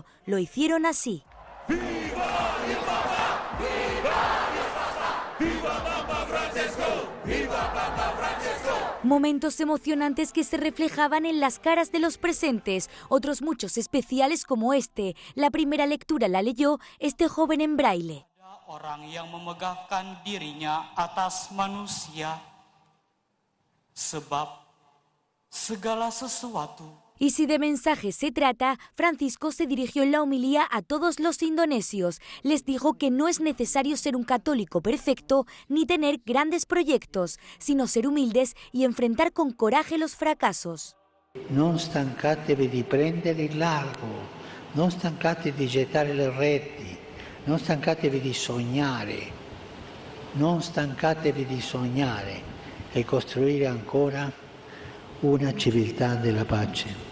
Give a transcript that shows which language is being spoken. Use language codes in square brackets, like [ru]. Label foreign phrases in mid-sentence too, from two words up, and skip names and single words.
[es] Lo hicieron así. ¡Viva el Papa! ¡Viva el Papa! ¡Viva Papa Francisco! ¡Viva Papa Francisco! Momentos emocionantes que se reflejaban en las caras de los presentes, otros muchos especiales como este. La primera lectura la leyó este joven en braille. [id] Orang yang memegahkan dirinya atas manusia. Sebab segala sesuatu. [es] Y si de mensajes se trata, Francisco se dirigió en la homilía a todos los indonesios. Les dijo que no es necesario ser un católico perfecto ni tener grandes proyectos, sino ser humildes y enfrentar con coraje los fracasos. [it] Non stancatevi di prendere il largo, non stancatevi di gettare le reti, non stancatevi di sognare, non stancatevi di sognare e costruire ancora una civiltà della pace.